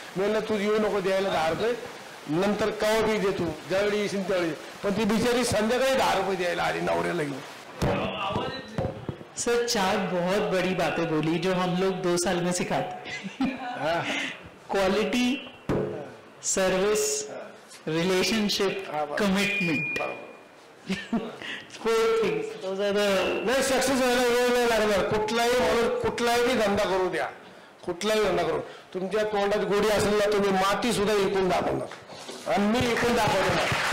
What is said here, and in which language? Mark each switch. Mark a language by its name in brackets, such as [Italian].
[Marathi] मी म्हणलं तू येऊ नको द्यायला 10 रुपये, नंतर कवा बी दे, तू ज्यावेळी येशील त्यावेळी. पण ती बिचारी संध्याकाळी 10 रुपये द्यायला आली नवऱ्याला घेऊन. [Hindi] सर 4 बहुत बड़ी बातें बोली जो हम लोग 2 साल में सिखाते. Quality, service, relationship, commitment, [English] 4 things. Those are the. [Marathi] नाही, सक्सेस व्हायला वेळ नाही लागणार. कुठलाही धंदा करू द्या, कुठलाही धंदा करू, तुमच्या तोंडात गोडी असेल ना, तुम्ही माती सुद्धा विकून दाखवणार, आणि मी विकून दाखवणार.